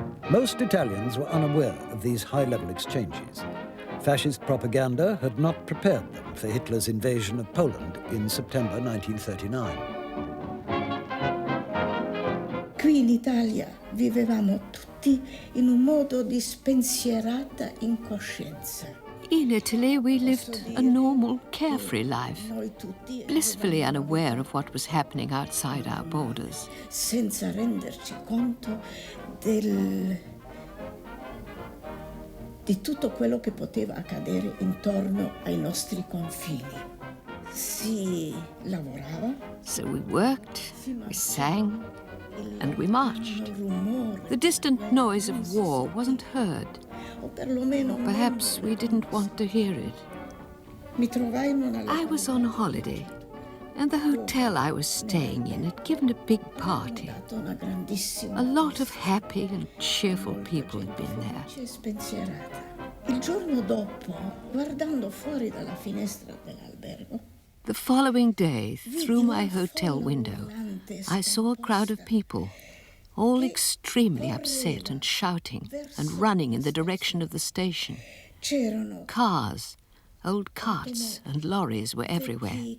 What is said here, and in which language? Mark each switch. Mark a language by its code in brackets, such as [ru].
[en] Most Italians were unaware of these high-level exchanges. Fascist propaganda had not prepared them for Hitler's invasion of Poland in September 1939. [it] Qui in Italia vivevamo tutti in un modo di spensierata incoscienza. [en] In Italy, we lived a normal, carefree life, blissfully unaware of what was happening outside our borders. [it] Senza renderci conto di tutto quello che poteva accadere intorno ai nostri confini. Si lavorava. [en] So we worked, we sang, and we marched. The distant noise of war wasn't heard. Or perhaps we didn't want to hear it. I was on holiday, and the hotel I was staying in had given a big party. A lot of happy and cheerful people had been there. [it] Il giorno dopo, guardando fuori dalla finestra dell'albergo, [en] the following day, through my hotel window, I saw a crowd of people, all extremely upset and shouting and running in the direction of the station. Cars, old carts and lorries were everywhere.